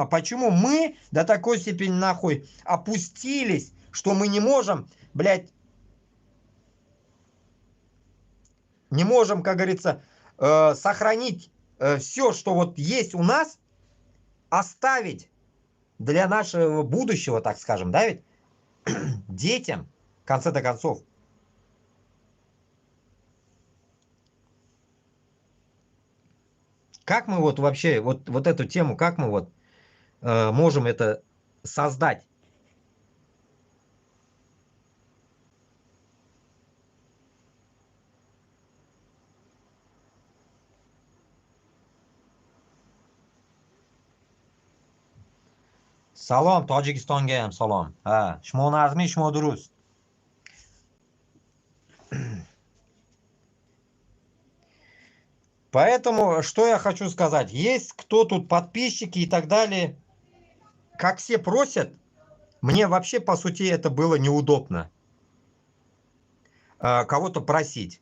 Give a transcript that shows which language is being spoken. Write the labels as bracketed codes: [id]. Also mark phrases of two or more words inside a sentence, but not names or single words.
[ru] Почему мы до такой степени нахуй опустились, что мы не можем, блядь, не можем, как говорится, сохранить все, что вот есть у нас, оставить для нашего будущего, так скажем, да ведь, детям, в конце-то концов. Как мы вот вообще, вот эту тему, как мы вот можем это создать? [uz] Salom, Tojikistonga ham salom. [tg] Ҳа, шумо нағзми, шумо дуруст. [ru] Поэтому, что я хочу сказать, есть кто тут подписчики и так далее, как все просят, мне вообще, по сути, это было неудобно кого-то просить.